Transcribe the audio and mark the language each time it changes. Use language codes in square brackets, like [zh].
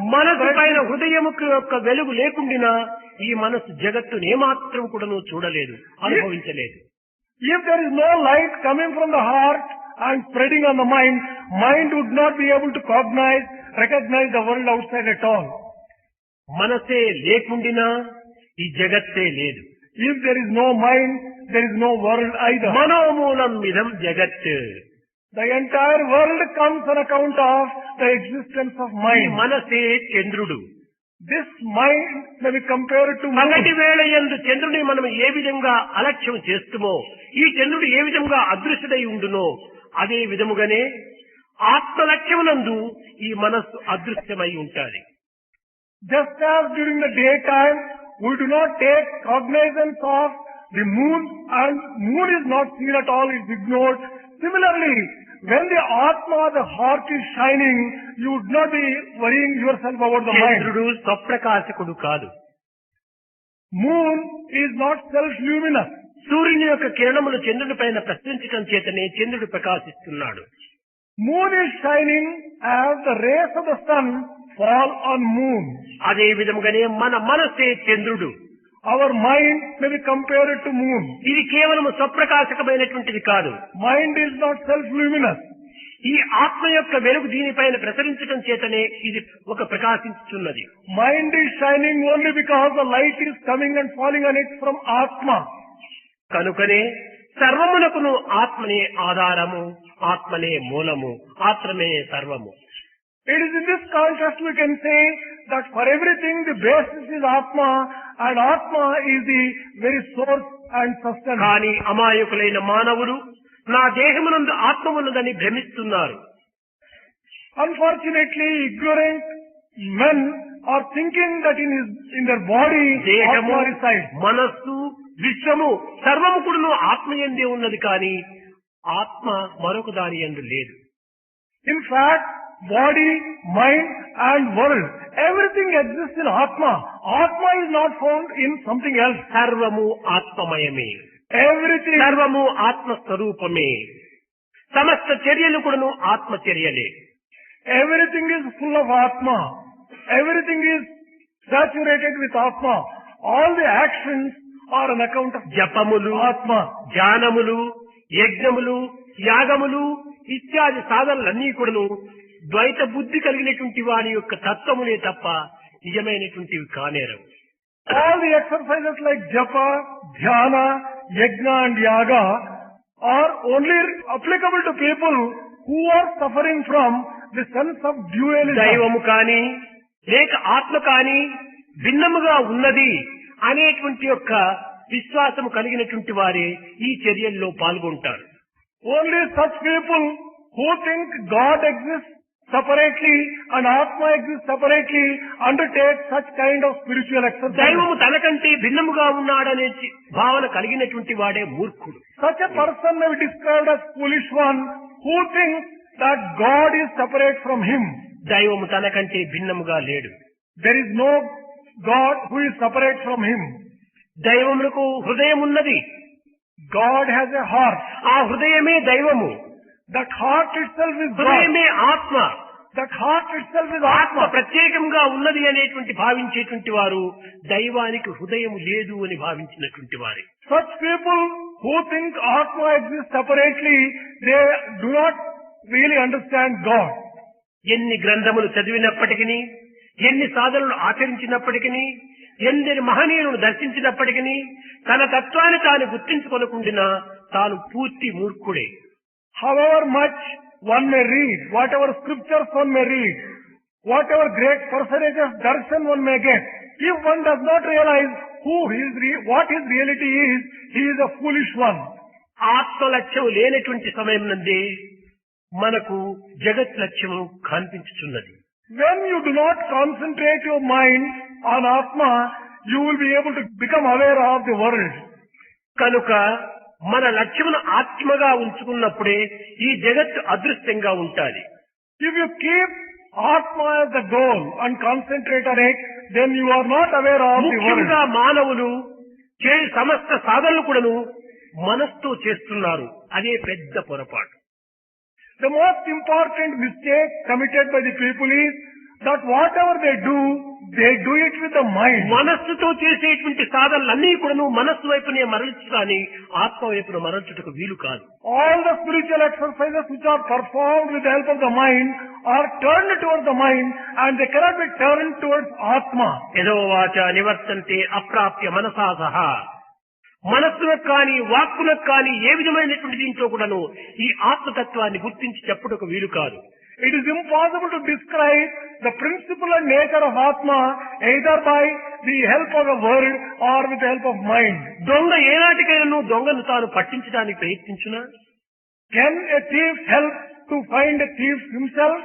[te] మనసు పైన హృదయముకు యొక్క వెలుగు లేకుండినా ఈ మనస్సు జగత్తును ఏమాత్రం కూడాను చూడలేదు, అనుభవించలేదు. [en] If there is no light coming from the heart and spreading on the mind, mind would not be able to recognize the world outside at all. [te] మనసే లేకుండినా ఈ జగత్తే లేదు. [en] If there is no mind, there is no world either. [sa] మనోమూలం ఇదం జగత్. [en] The entire world comes on account of the existence of [te] ఈ [en] mind. [te] మనసే చంద్రుడు. [en] This mind may be compared to [te] పగటి [en] moon. [te] వేళ యందు చంద్రుని మనం ఏ విధంగా అలక్ష్యం చేస్తుమో, ఈ చంద్రుడు ఏ విధంగా అదృశ్యుడై ఉండునో అదే విధముగానే ఆత్మలక్ష్యమునందు ఈ మనస్సు అదృశ్యమై ఉంటాది. [en] Just as during the daytime, we do not take cognizance of the moon and moon is not seen at all, it is ignored. Similarly, when the Atma, the heart is shining, you would not be worrying yourself about the mind. [te] చంద్రుడు స్వప్రకాశకుడు కాదు. [en] Moon is not self-luminous. [te] సూర్యుని యొక్క కిరణములు చంద్రుడి పైన ప్రసరించడం చేతనే చంద్రుడు ప్రకాశిస్తున్నాడు. [en] Moon is shining as the rays of the sun fall on moon. [te] అదే విధముగానే మన మనసే చంద్రుడు. [en] Our mind may be compared to moon. [te] ఇది కేవలం స్వప్రకాశకమైనటువంటిది కాదు. [en] Mind is not self-luminous. [te] ఈ ఆత్మ యొక్క వెలుగు దీనిపైన ప్రసరించడం చేతనే ఇది ఒక ప్రకాశించుతున్నది. [en] Mind is shining only because the light is coming and falling on it from Atma. [te] కనుకనే సర్వమునకును ఆత్మనే ఆధారము, ఆత్మనే మూలము, ఆత్మనే సర్వము. [en] It is in this context we can say that for everything the basis is Atma and Atma is the very source and sustenance. [te] కానీ అమాయకులైన మానవులు నా దేహమునందు ఆత్మ ఉన్నదని భ్రమిస్తున్నారు. [en] Unfortunately, ignorant men are thinking that in their body [te] దేహము, [en] Atma resides. [te] మనస్సు, విశ్వము సర్వము కూడాను ఆత్మయందే ఉన్నది కానీ ఆత్మ మరొక దాని యందు లేదు. [en] In fact, body, mind and world, everything exists in Atma. Atma is not found in something else. [te] సర్వము ఆత్మమయమే. [en] Everything, [te] సర్వము ఆత్మస్వరూపమే. సమస్త చర్యలు కూడాను ఆత్మ చర్యలే. [en] everything is full of Atma. Everything is saturated with Atma. All the actions are on account of [te] జపములు, [en] Atma. [te] ధ్యానములు, యజ్ఞములు, యాగములు ఇత్యాది సాధనలన్నీ కూడాను ద్వైత బుద్ధి కలిగినటువంటి వారి యొక్క తత్వములే తప్ప నిజమైనటువంటివి కానేరవు. [en] All the exercises like japa, dhyana, yajna and yaga are only applicable to people who are suffering from the sense of dualism. [te] దైవము కాని లేక ఆత్మ కాని భిన్నముగా ఉన్నది అనేటువంటి యొక్క విశ్వాసము కలిగినటువంటి వారే ఈ చర్యల్లో పాల్గొంటారు. [en] Only such people who think God exists separately and Atma exists separately undertake such kind of spiritual exercise. [te] దైవము తనకంటే భిన్నముగా ఉన్నాడనే భావన కలిగినటువంటి వాడే మూర్ఖుడు. [en] Such a person may be described as foolish one who thinks that God is separate from him. [te] దైవము తనకంటే భిన్నముగా లేడు. [en] There is no God who is separate from him. [te] దైవములకు హృదయం ఉన్నది. [en] God has a heart. [te] ఆ హృదయమే దైవము. [en] That heart itself is God. [te] హృదయమే ఆత్మ. [en] That heart itself is [te] ఆత్మ [en] Atma. [te] ప్రత్యేకంగా ఉన్నది అనేటువంటి భావించేటువంటి వారు దైవానికి హృదయం లేదు అని భావించినటువంటి వారే. [en] Such people who think Atma exists separately, they do not really understand God. [te] ఎన్ని గ్రంథములు చదివినప్పటికీ, ఎన్ని సాధనలు ఆచరించినప్పటికీ, ఎందరి మహనీయులను దర్శించినప్పటికీ తన తత్వాన్ని తాను గుర్తించుకొనకుండినా తాను పూర్తి మూర్ఖుడే. [en] However much one may read, whatever scriptures one may read, whatever great personages darshan one may get, if one does not realize what his reality is, he is a foolish one. [te] ఆత్మ లక్ష్యం లేనటువంటి సమయం నందే మనకు జగత్ లక్ష్యము కనిపించుచున్నది. [en] When you do not concentrate your mind on Atma, you will be able to become aware of the world. [te] కనుక మన లక్ష్యమును ఆత్మగా ఉంచుకున్నప్పుడే ఈ జగత్తు అదృశ్యంగా ఉంటాది. [en] If you keep Atma as the goal and concentrate on it, then you are not aware of the world. [te] ముఖ్యంగా మానవులు సమస్త సాధనలు కూడాను మనస్సుతో చేస్తున్నారు. అదే పెద్ద పొరపాటు. [en] The most important mistake committed by the people is that whatever they do it with the mind. [te] మనస్సుతో చేసేటువంటి సాధనలన్నీ కూడాను మనస్సు వైపునే మరల్చు కానీ ఆత్మ వైపున మరల్చుటకు వీలు కాదు. [en] All the spiritual exercises which are performed with the help of the mind are turned towards the mind and they cannot be turned towards Atma. [sa] యదో వాచ నివర్తంతే అప్రాప్య మనసా సహా. [te] మనస్సులకు కానీ వాక్కులకు కానీ ఏ విధమైనటువంటి దీంట్లో కూడాను ఈ ఆత్మతత్వాన్ని గుర్తించి చెప్పుటకు వీలు కాదు. [en] It is impossible to describe the principle and nature of Atma either by the help of the world or with the help of mind. [te] దొంగ ఏనాటికైనా దొంగను తాను పట్టించడానికి ప్రయత్నించునా? [en] Can a thief help to find a thief himself?